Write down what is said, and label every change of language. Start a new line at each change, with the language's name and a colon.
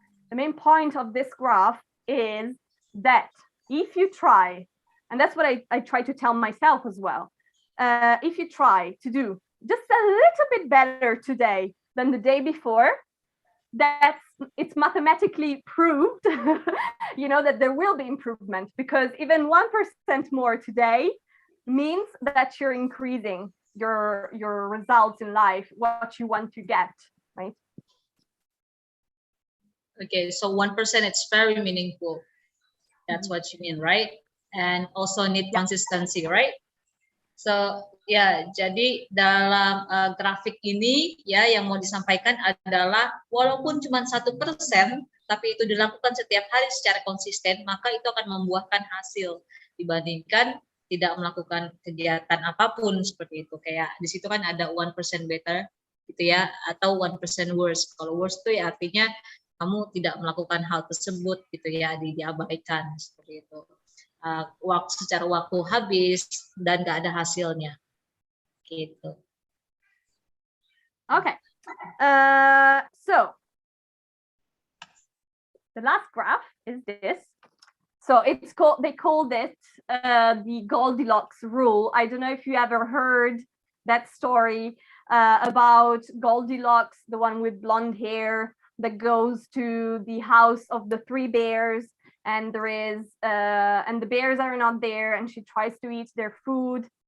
English: The main point of this graph is that if you try, and that's what I try to tell myself as well, if you try to do just a little bit better today than the day before, it's mathematically proved, that there will be improvement, because even 1% more today means that you're increasing your results in life, what you want to get, right? Okay, so 1% it's very meaningful. That's what you mean, right? And also need consistency, right?
Indonesian: So ya, jadi dalam grafik ini ya yang mau disampaikan adalah walaupun cuma 1%, tapi itu dilakukan setiap hari secara konsisten, maka itu akan membuahkan hasil dibandingkan tidak melakukan kegiatan apapun seperti itu. Kayak di situ kan ada 1% better gitu ya, atau 1% worse. Kalau worse itu ya artinya kamu tidak melakukan hal tersebut gitu ya, diabaikan seperti itu. Secara waktu habis dan nggak ada hasilnya gitu.
English: Okay, so the last graph is this. So they call this the Goldilocks rule. I don't know if you ever heard that story about Goldilocks, the one with blonde hair that goes to the house of the 3 bears, and and the bears are not there, and she tries to eat their food.